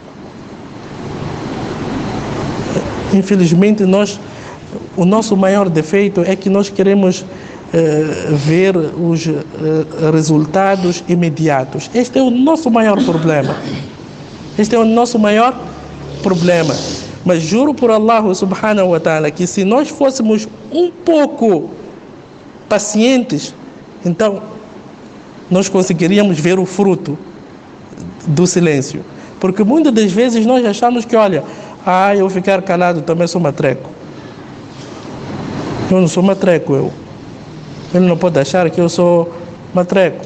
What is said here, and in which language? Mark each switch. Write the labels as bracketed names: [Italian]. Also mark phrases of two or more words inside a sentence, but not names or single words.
[Portuguese] Infelizmente, o nosso maior defeito é que nós queremos ver os resultados imediatos. Este é o nosso maior problema. Mas juro por [Arabic] الله سبحانه وتعالى [Portuguese] que se nós fôssemos um pouco pacientes, então nós conseguiríamos ver o fruto do silêncio. Porque muitas das vezes nós achamos que, olha, eu ficar calado também sou matreco. Eu não sou matreco, Ele não pode achar que eu sou matreco.